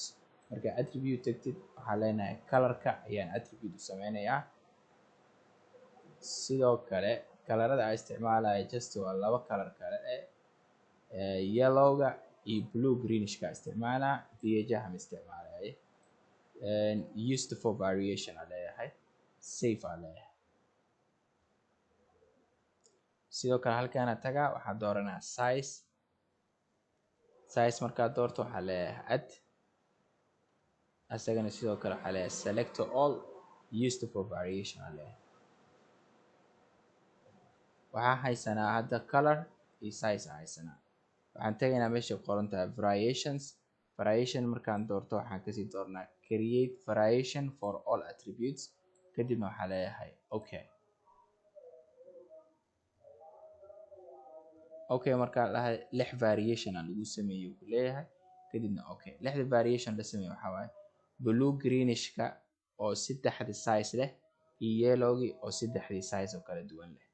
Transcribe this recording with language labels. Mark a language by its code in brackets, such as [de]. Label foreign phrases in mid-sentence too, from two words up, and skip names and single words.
[so] Marka attribute tagtid waxaa leenahay colorka ayaan attribute u sameynayaa. sidoo kale kalarada aan isticmaalaya just waa laba kalar kale yellowga iyo [en] blue greenishka [so] isticmaalaa, beige ma isticmaalay. [en] Used for variation [so] aa leeyahay, save aa leeyahay. sidoo kale halkaana tagaa, waxaa dooranaa size markaa doorto waxaa leeyahay add, asagana sidoo kale waxaa leeyahay [en] select all, used for variation [so] aa leeyahay. waxaa haysanaa hadda color iyo size haysanaa. waxaan tegaynaa meesha qoran tahay variation markaan doorto waxaan kasii doornaa [en] create variation for all attributes, [so] kadibna waxaa leeyahay okay markaa dhahay 6 variation aan lagu sameeyo ku leeyahay, kadibna lixda variation la sameeyo waxaa waaye [en] blue greenishka [so] oo 3 size leh iyo yellowgi oo 3 size oo kala duwan leh.